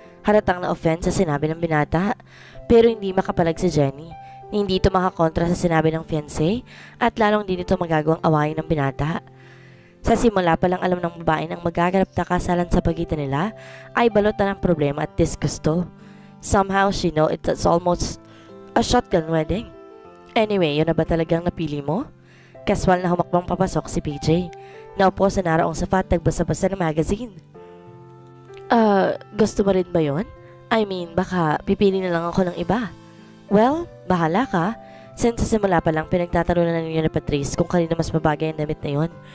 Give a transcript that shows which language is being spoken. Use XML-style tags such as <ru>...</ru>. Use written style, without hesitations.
<tl>Halatang na-offense sa sinabi ng binata. Pero hindi makapalag si Jenny. Hindi ito makakontra sa sinabi ng fiancé at lalong din ito magagawang awayin ng binata. Sa simula pa lang alam ng babae nang magaganap na kasalan sa pagitan nila ay balot na ng problema at disgusto.</tl> <en>Somehow she know it's almost a shotgun wedding.</en> <tl>Anyway, yun na ba talagang napili mo? Kaswal na humakbang papasok si PJ. Naupo sa naraong sapat nagbasa-basa ng magazine. Gusto mo rin ba yun?</tl> <en>I mean,</en> <tl>baka pipili na lang ako ng iba. Well, bahala ka. Since sa simula pa lang pinagtatalunan na ninyo ni Patrice kung kanino mas mabagay ang damit na yun.</tl>